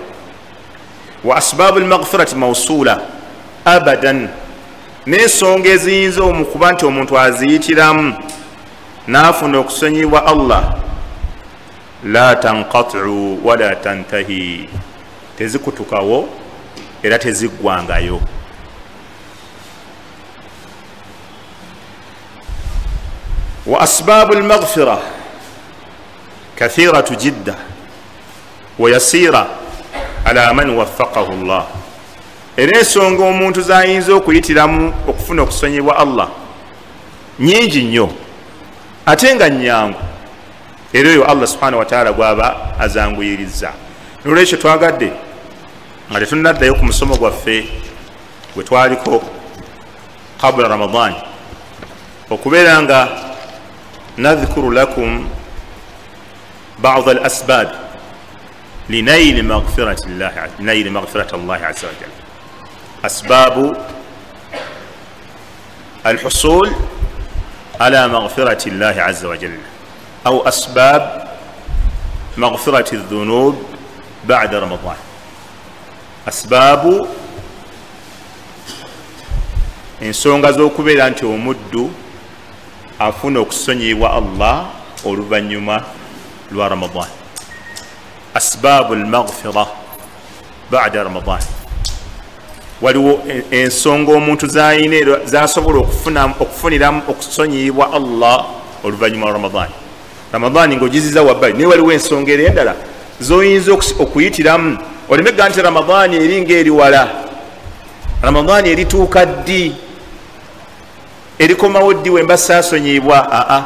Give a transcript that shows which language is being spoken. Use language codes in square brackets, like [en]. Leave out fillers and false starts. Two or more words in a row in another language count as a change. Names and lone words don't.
[ar] وأسباب المغفرة موصولة أبدا, [lg] n'ensonga eziyinza omukuba nti omuntu aziyitiramu n'afuna okusonyibwa Allah, [ar] لا تنقطع ولا تنتهي, [lg] tezikutukawo era teziggwangayo. [ar] وأسباب المغفرة كثيرة جدا ويسيرة على من وفقه الله, [lg] era ensonga omuntu zayinza okuyitiramu okufuna okusonyibwa Allah nyingi nnyo ate nga nnyangu, era eyo [ar] الله سبحانه وتعالى [lg] gwaba azanguyiriza. Nolwekyo twagadde nga tetunnaddayo ku musomo gwaffe gwe twaliko [ar] قبل رمضان [lg] okubeera nga [ar] نذكر لكم بعض الأسباب لنيل مغفرة الله عز وجل. أسباب الحصول على مغفرة الله عز وجل, أو أسباب مغفرة الذنوب بعد رمضان. [lg] أسباب ensonga z'okubeera nti omuddu afuna okusonyibwa Allah oluvannyuma lwa Ramadan. [ar] أسباب المغفرة بعد رمضان, [lg] waliwo ensonga omuntu zayina zasobola okufuniramu okusonyiyibwa Allah oluvannyuma lwa Ramadani. Ramadani ng'ogiziza wabbali naye waliwo ensonga era endala zoyinza okuyitiramu olemega nti Ramadani eri ng'eri wala, Ramadani erituuka ddi, erikomawo ddi wemba saasonyiyibwa.